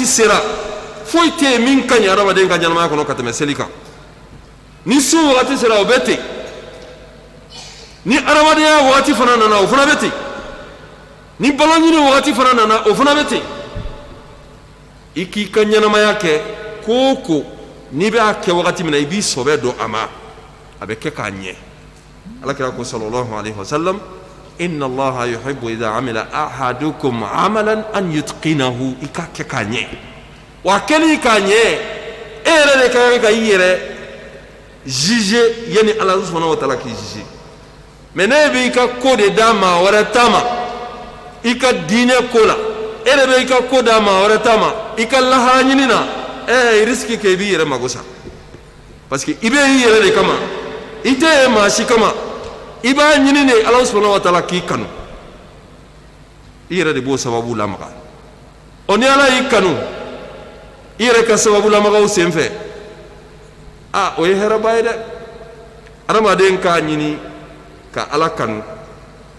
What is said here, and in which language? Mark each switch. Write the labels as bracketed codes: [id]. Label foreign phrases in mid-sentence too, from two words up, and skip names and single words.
[bm] sera foyi tɛ yen min ka ɲi adamaden ka ɲɛnamaya kɔnɔ ka tɛmɛ seli kan ni sun wagati sera o bɛ ten ni adamadenya wagati fana nana o fana bɛ ten ni balo ɲini wagati fana nana o fana bɛ ten i k'i ka ɲɛnamaya kɛ ko o ko n'i b'a kɛ wagati min na i b'i sɔbɛ dɔn a ma a bɛ kɛ k'a ɲɛ alakira ko [ar] صلى الله عليه وسلم إن الله يحب إذا عمل أحدكم عملا أن يتقنه [bm] i ka kɛ k'a ɲɛ wa kɛli k'a ɲɛ e yɛrɛ de ka kan ka i yɛrɛ juger yani ala [ar] سبحانه وتعالى [bm] k'i juger mais ne b'i ka ko de d'a maa wɛrɛ ta ma i ka diinɛ ko la e de bɛ i ka ko d'a maa wɛrɛ ta ma i ka lahara ɲini na i risque kɛ i b'i yɛrɛ mago sa [fr] parce que [bm] i bɛ i yɛrɛ de kama i tɛ ye maa si kama i b'a ɲini de ala [ar] سبحانه وتعالى [bm] k'i kanu i yɛrɛ de b'o sababu lamaga o ni ala y'i kanu i yɛrɛ ka sababu lamagaw sen fɛ o ye hɛrɛba ye dɛ adamaden k'a ɲini ka ala kanu